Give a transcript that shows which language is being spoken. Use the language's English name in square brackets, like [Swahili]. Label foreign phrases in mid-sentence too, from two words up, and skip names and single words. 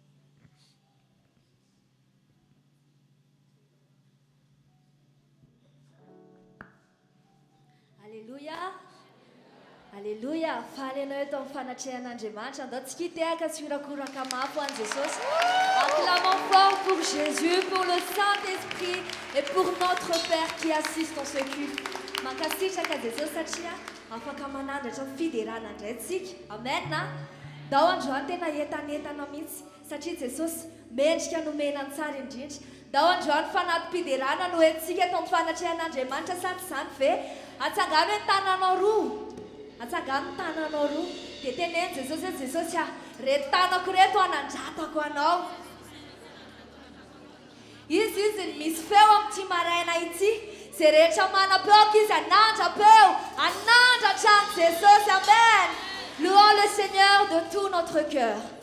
[Malagasy] Alléluia. Alléluia. Faly anao eto amin'ny fanatrehan'Andriamanitra. Andaontsika hitehaka sy hirakoraka mafy ho an'i Jesosy. [French] Acclamons fort pour Jésus, pour le Saint-Esprit et pour notre Père qui assiste dans ce culte. [Malagasy] Mankasitraka Jesosy satria afaka manandratra fiderana indray tsika. Amen. Dao androany tena entanentana mihitsy satria Jesosy mendrika nomena tsara indrindra. Dao androany fanatim-piderana no entsika eto amin'ny fanatrehan'Andriamanitra sa tsy izany ve? Atsangano ny tananao roa. Atsangano ny tananao roa. Dia teneny Jesosy hoe Jesosy reto tanako reto anandratako anao. Izy misy feo amin'ity maraina ity. Zay rehetra manam-peo izy anandrapeo. Anandratra ny Jesosy. Amen. [French] Louons le Seigneur de tout notre cœur.